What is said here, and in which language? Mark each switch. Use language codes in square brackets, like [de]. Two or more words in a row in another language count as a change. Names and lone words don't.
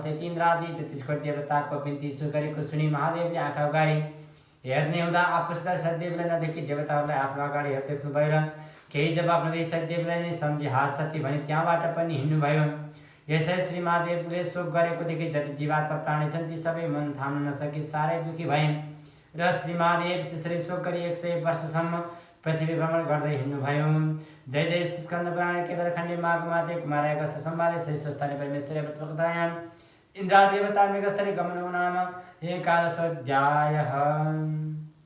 [ne] यति इन्द्रादि 33 कोटी देवताको बिन्ती गरेको सुनि महादेवले आँखा उगारी हेर्ने हुँदा आफूसित सतदेवीलाई नदेखि देवताहरूलाई आफ्नो अगाडि देख्नुभयो र केही जवाब नदिई सतदेवीलाई नै सम्झी हास सती भनी त्यहाँबाट पनि हिँड्नुभयो। यसै श्री महादेवले शोक गरेको देखि जति जीवात्मा प्राणी छन् ती सबै मन थाम्न नसकी साह्रै दुखी भए र श्री महादेव त्यसरी शोक गरी 100 वर्षसम्म पृथ्वी भ्रमण गर्दै हिँड्नुभयो। [sa] जय जय स्कन्द पुराण केदारखण्डे माघमाते कुमार अगस्त्य संवादे श्री स्वस्थानी परमेश्वर वक्तायाम इन्द्रादेवता मृगस्थली गमनो नाम एकादशोऽध्यायः।